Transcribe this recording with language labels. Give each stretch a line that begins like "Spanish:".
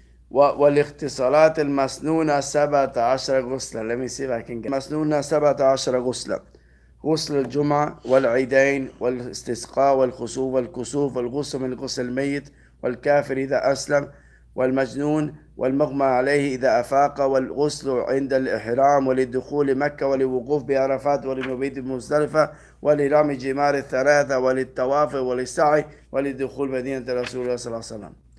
Arabic: والاغتسالات المسنونة 17 غسلا.
English: Let me see if I can get
Arabic: مسنونة 17 غسلا. غسل الجمعة والعيدين والاستسقاء والخسوف والكسوف والغسل من غسل الميت والكافر إذا أسلم والمجنون والمغمى عليه إذا أفاق والغسل عند الإحرام وللدخول مكة وللوقوف بعرفات وللمبيت بمزدلفة ولرمي جمار الثلاثة وللطواف وللسعي وللدخول مدينة رسول الله صلى الله عليه وسلم.